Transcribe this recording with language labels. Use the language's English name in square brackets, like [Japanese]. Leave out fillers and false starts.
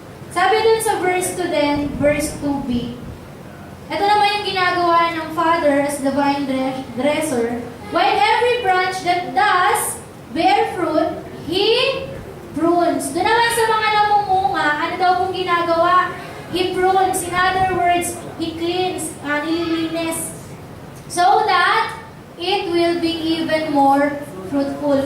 [English] Sabi dun sa verse 2 din, verse 2b, ito naman yung ginagawa ng Father as the vine dresser, while every branch that does bear fruit, He prunes. [Filipino] Doon naman sa mga namumunga, ano daw pong ginagawa? [English] He prunes. In other words, He cleans, nililinis. So that it will be even more fruitful.